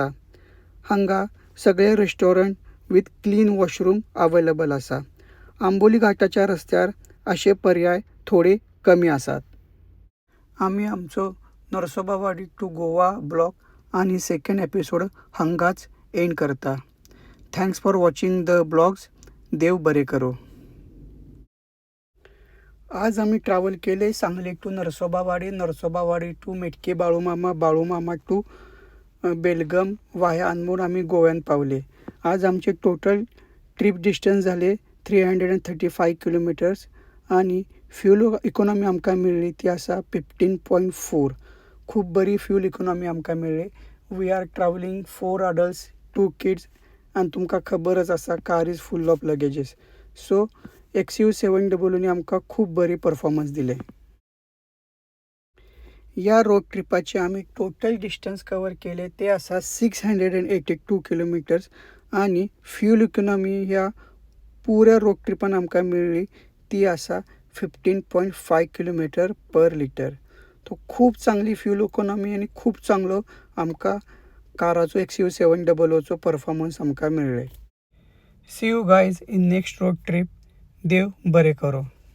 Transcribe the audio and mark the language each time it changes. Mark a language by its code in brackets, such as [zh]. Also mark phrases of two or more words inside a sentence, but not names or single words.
[kok] हांगा सगळे [en] restaurant with clean washroom available [kok] आसा. आंबोली घाटाच्या रस्त्यार असे पर्याय थोडे कमी आसात. आम्ही आमचो [en] Narsobawadi to Goa blog [kok] आणि [en] second episode [kok] हांगाच एंड करता. [en] thanks for watching the blogs. [kok] देव बरे करो. आज आम्ही ट्रॅव्हल केले सांगली टू नरसोबावाडी, नरसोबावाडी टू मेटके बाळूमामा, बाळूमामा टू बेलगम वाया अनमोड आम्ही गोव्यात पावले. आज आमचे [en] total trip distance [kok] झाले 335 किलोमीटर्स आणि [en] fuel economy [kok] आमकां मेळ्ळी ती आसा 15.4. खूप बरी [en] fuel economy [kok] आमकां मेळ्ळी. [en] we are travelling 4 adults 2 kids [kok] आणि तुमकां खबरच आसा [en] car is full of luggages. [kok] सो XUV700 आमकां खूप बरी परफॉर्मन्स दिले. या रोड ट्रिपाचे आम्ही [en] total distance [kok] कवर केले ते आसा 682 किलोमीटर्स आणि [en] fuel economy [kok] ह्या पुऱ्या रोड ट्रिपान आमकां मेळ्ळी ती आसा 15.5 [en] kilometre per litre. [kok] तो खूप चांगली [en] fuel economy [kok] आणि खूप चांगलो आमकां काराचो XUV700 परफॉर्मन्स आमकां मेळ्ळे. [en] see you guys in next road trip. [kok] देव बरे करो.